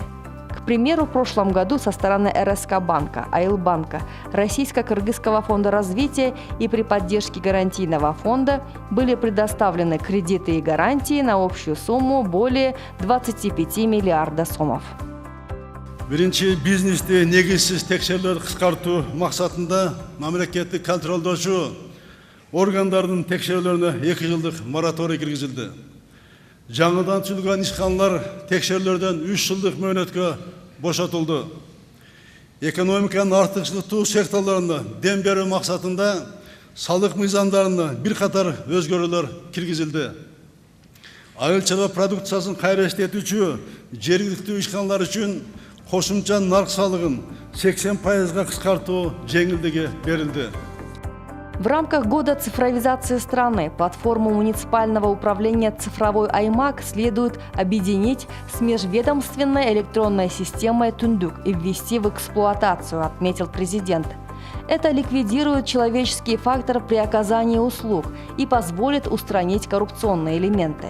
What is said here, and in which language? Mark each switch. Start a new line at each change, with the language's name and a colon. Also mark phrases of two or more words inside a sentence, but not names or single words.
Russian: К примеру, в прошлом году со стороны РСК банка, Айлбанка, Российско-Кыргызского фонда развития и при поддержке гарантийного фонда были предоставлены кредиты и гарантии на общую сумму более 25 миллиарда сомов.
Kyrgyz: Биринчи бизнести негизсиз текшерүүлөрдү кыскартуу максатында мамлекеттик контролдоочу органдардын текшерүүлөрүнө 2 жылдык мораторий киргизилди. Жаңыдан түзүлгөн ишканалар текшерүүлөрдөн 3 жылдык мөөнөткө бошотулду. Экономиканын артыкчылыктуу секторлорунда дем берүү максатында салык мыйзамдарына бир катар өзгөрүүлөр киргизилди. Айыл чарба продукциясын кайра иштетүүчү жергиликтүү ишканалар үчүн кошумча нарк салыгын 80%га кыскартуу жеңилдиги берилди.
Russian: В рамках года цифровизации страны платформу муниципального управления «Цифровой Аймак» следует объединить с межведомственной электронной системой «Түндүк» и ввести в эксплуатацию, отметил президент. Это ликвидирует человеческий фактор при оказании услуг и позволит устранить коррупционные элементы.